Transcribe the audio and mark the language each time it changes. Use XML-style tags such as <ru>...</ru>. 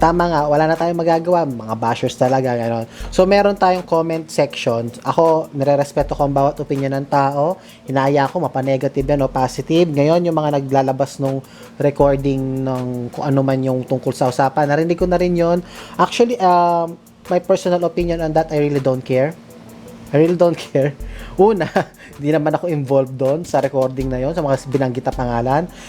<tl>Tama nga, wala na tayong magagawa. Mga bashers talaga. Gano'n. So, meron tayong comment section. Ako, nire-respeto ko ang bawat opinion ng tao. Hinaya ko, mapa-negative yan o positive. Ngayon, yung mga naglalabas nung recording ng kung ano man yung tungkol sa usapan, narinig ko na rin yun.</tl> <en>Actually, my personal opinion on that, I really don't care. I really don't care.</en> <tl>Una, hindi naman ako involved doon sa recording na yon, sa mga binanggit na pangalan.</tl>